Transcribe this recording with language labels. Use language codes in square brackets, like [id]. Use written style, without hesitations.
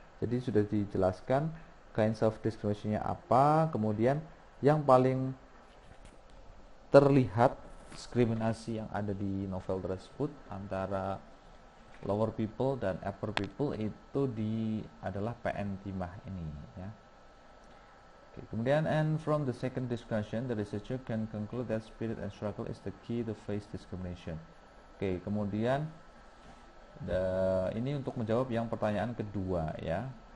[id] Jadi sudah dijelaskan [en] kinds of discrimination-nya [id] apa, kemudian yang paling terlihat diskriminasi yang ada di novel tersebut antara [en] lower people [id] dan [en] upper people [id] itu adalah PN Timah ini ya. [en] Okay, [id] kemudian [en] and from the second discussion, the researcher can conclude that spirit and struggle is the key to face discrimination. [id] Oke, kemudian ini untuk menjawab yang pertanyaan kedua ya.